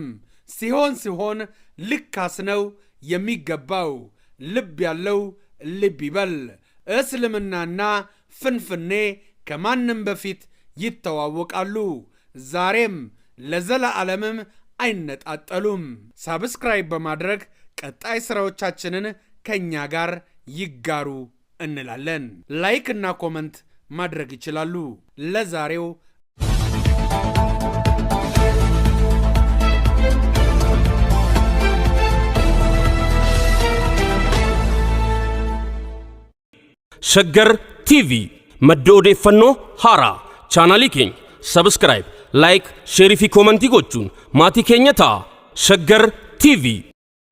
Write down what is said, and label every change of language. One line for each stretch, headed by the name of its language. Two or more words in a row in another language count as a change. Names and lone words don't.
Amharic: ሲሆን ልካስ ነው የሚገባው። ልብ ያለው ልብ ይበል። እስልምናና ፍንፍኔ ከማንም በፊት ይተዋወቃሉ። ዛሬም ለዘለዓለምም አይነጣጠሉም። ሳብስክራይብ በማድረግ ቀጣይ ስራዎቻችንን ከኛ ጋር ይጋሩ እንላለን። ላይክ እና ኮመንት ማድረግ ይችላሉ። ለዛሬው
Oromo: ሸገር ቲቪ madda odeeffannoo haaraa chaanaalii keenya sabskraayib laayik sheerii fi koomentii gochuun maatii keenya ta'a. Shaggar TV